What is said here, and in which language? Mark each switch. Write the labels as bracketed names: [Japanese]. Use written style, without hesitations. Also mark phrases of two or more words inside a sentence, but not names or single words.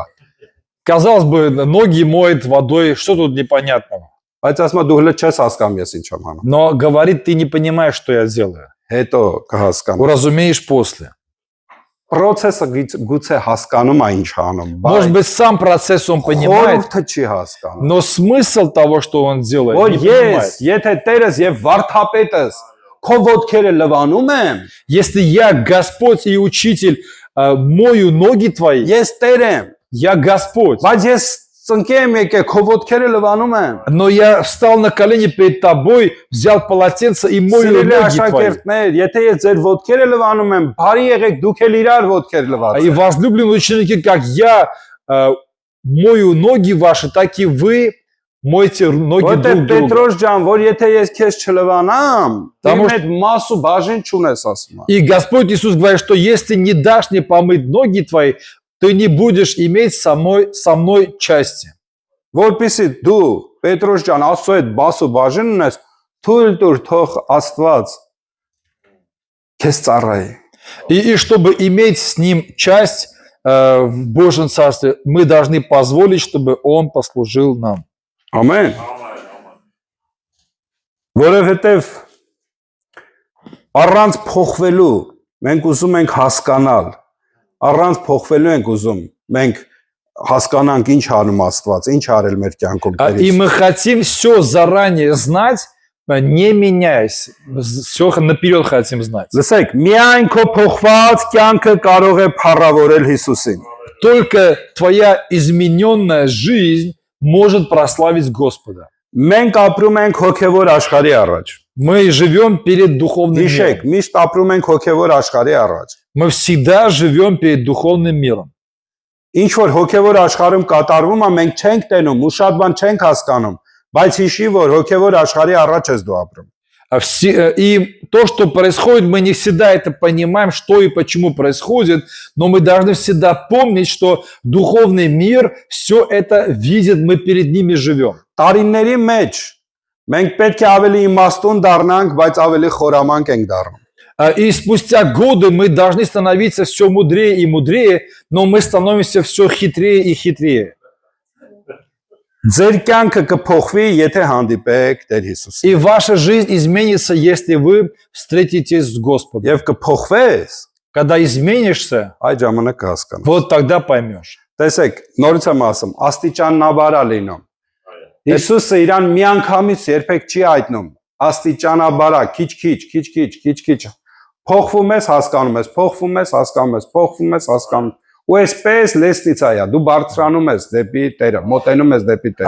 [Russian] Казалось бы, ноги моет водой, что тут непонятного? [Armenian] Բայց ասма դու հələ չես հասկանում ես ինչ եմ անում։ [Russian] Но говорит, ты не понимаешь, что я делаю. [Armenian] Հետո կհասկանաս։ [Russian] Уразумеешь после. [Armenian] Պրոցեսը գուցե հասկանում ա ինչ անում, [Russian] Может быть, сам процесс он понимает, [Armenian] խորհուրդը չի հասկանում։ [Russian] но смысл того, что он делает, [Armenian] Որ [Russian] не понимает. [Armenian] ես, եթե Տերս եւ վարդապետս քո ոտքերը լվանում եմ, [Russian] Если я Господь и Учитель, мою ноги твои, [Armenian] ես Տեր եմ, [Russian] я Господь. [Armenian] բայց ես ծնկի եմ եկել քո ոտքերը լվանում եմ։ [Russian] Но я встал на колени перед тобой, взял полотенце и мою [Armenian] Սիրելի [Russian] ноги твои. [Armenian] աշակերտներ, եթե ես ձեր ոտքերը լվանում եմ, բարի եղեք դուք էլ իրար ոտքեր [Russian] И [Armenian] լվացեք։ [Russian] возлюбленные ученики, как я мою ноги ваши, так и вы мойте ноги [Armenian] Որտե [Russian] друг друга. [Armenian] Պետրոս ջան, որ եթե ես քեզ չլվանամ, [Russian] Потому [Armenian] դու այդ մասու բաժին չունես ասում։ [Russian] И Господь Иисус говорит, что если не дашь мне помыть ноги твои, ты не будешь иметь со мной части. [Armenian] Որպեսզի դու Պետրոս ջան Աստծո այդ մասու բաժին ունես, թույլ տուր թող Աստված քեզ ծառայի։ [Russian] И чтобы иметь с ним часть в Божьем Царстве, мы должны позволить, чтобы он послужил нам. [Armenian] Ամեն։ Որովհետև առանց փոխվելու մենք ուզում ենք հասկանալ, առանց փոխվելու ենք уզում մենք հասկանանք ինչ անում Աստված, ինչ արել մեր կյանքում [Russian] И [Armenian] Տերից։ [Russian] мы хотим все заранее знать, не меняясь. Все наперед хотим знать. [Armenian] Լսեք, միայն քո փոխված կյանքը կարող է փառավորել Հիսուսին։ [Russian] Только твоя измененная жизнь может прославить Господа. [Armenian] Մենք ապրում ենք հոգևոր աշխարհի առաջ։ [Russian] Мы живем перед духовным [Armenian] Հիշեք, [Russian] миром. [Armenian] միշտ ապրում ենք հոգևոր աշխարհի առաջ։ [Russian] Мы всегда живем перед духовным миром. [Armenian] Ինչ որ հոգևոր աշխարհում կատարվում է, մենք չենք տենում, ու շատ բան չենք հասկանում, բայց հիշի, որ հոգևոր աշխարհի առաջ ես դու ապրում։ [Russian] И то, что происходит, мы не всегда это понимаем, что и почему происходит, но мы должны всегда помнить, что духовный мир все это видит, мы перед ними живем. [Armenian] Տարիների մեջ մենք պետք է ավելի իմաստուն դառնանք, բայց ավելի խորամանկ ենք դառնում։ [Russian] И спустя годы мы должны становиться все мудрее и мудрее, но мы становимся все хитрее и хитрее. [Armenian] Ձեր կյանքը կփոխվի, եթե հանդիպեք Տեր Հիսուսին։ [Russian] И ваша жизнь изменится, если вы встретитесь с Господом. [Armenian] Եվ կփոխվես, [Russian] Когда изменишься, [Armenian] այդ ժամանակ կհասկանաս։ [Russian] вот тогда поймешь. [Armenian] Տեսեք, նորից եմ ասում, աստիճանաբար է լինում։ Հիսուսը իրան միանգամից երբեք չի այտնում։ Աստիճանաբար է, քիչ-քիչ։ Փոխվում ես, հասկանում ես, փոխվում ես, հասկանում ես, փոխվում ես, հասկանում։ Ու այսպես լեսնիցա է, դու բարձրանում ես դեպի Տերը, մոտենում ես դեպի Տերը։